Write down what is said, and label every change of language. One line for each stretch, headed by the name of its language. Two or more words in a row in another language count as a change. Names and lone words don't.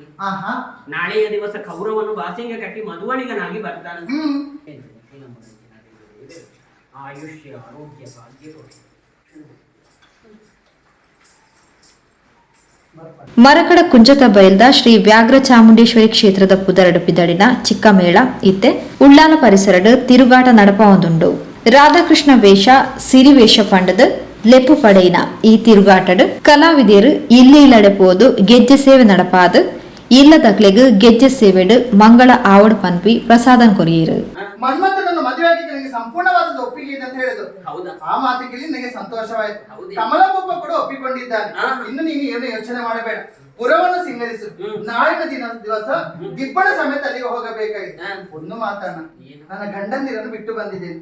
Kannada: ನಾಳೆಯ ದಿವಸ ಕೌರವನು ಬಾಸಿಂಗ ಕಟ್ಟಿ ಮಧುವಣಿಗನಾಗಿ ಬರ್ತಾನೆ. ಆಯುಷ್ಯ ಆರೋಗ್ಯ ಭಾಗ್ಯ
Tulu: ಮರಕಡ ಕುಂಜತ ಬಯಲ್ದ ಶ್ರೀ ವ್ಯಾಘ್ರ ಚಾಮುಂಡೇಶ್ವರಿ ಕ್ಷೇತ್ರದ ಪುದರಡುಪಿದಡಿನ ಚಿಕ್ಕ ಮೇಳ ಇತ್ತೆ ಉಳ್ಳಾಲ ಪರಿಸರಡು ತಿರುಗಾಟ ನಡಪ ಒಂದುಂಡು. ರಾಧಾಕೃಷ್ಣ ವೇಷ ಸಿರಿ ವೇಷ ಪಂಡದ ಲೆಪ್ಪು ಪಡೆಯಿನ ಈ ತಿರುಗಾಟಡು ಕಲಾವಿದರು ಇಲ್ಲಿ ಇಲ್ಲಡೆ ಪೋದು ಗೆಜ್ಜೆ ಸೇವೆ ನಡಪಾದು ಇಲ್ಲದಕ್ಲೆಗ್ ಗೆಜ್ಜೆ ಸೇವೆಡು ಮಂಗಳ ಆವಡ್ ಪನ್ಪಿ ಪ್ರಸಾದನ್ ಕೊರಿಯರು.
Kannada: ಮನ್ಮಥನನ್ನು ಮದುವೆಯಾಗಿ ನನಗೆ ಸಂಪೂರ್ಣವಾದ ಒಪ್ಪಿಗೆ ಇದೆ ಅಂತ ಹೇಳಿದ್ರು. ಆ ಮಾತಿಗೆ ನನಗೆ ಸಂತೋಷವಾಯಿತು. ಕಮಲಗೊಬ್ಬ ಕೂಡ ಒಪ್ಪಿಕೊಂಡಿದ್ದಾನೆ. ಇನ್ನು ನೀನು ಏನು ಯೋಚನೆ ಮಾಡಬೇಡ. ಪುರವನ್ನು ಸಿಂಗರಿಸು. ನಾಳಿನ ದಿವಸ ದಿಬ್ಬಣ ಸಮೇತ ಅಲ್ಲಿಗೆ ಹೋಗಬೇಕಾಗಿದೆ. ಒಂದು ಮಾತನ್ನ, ನನ್ನ ಗಂಡಂದಿರನ್ನು ಬಿಟ್ಟು ಬಂದಿದ್ದೇನೆ.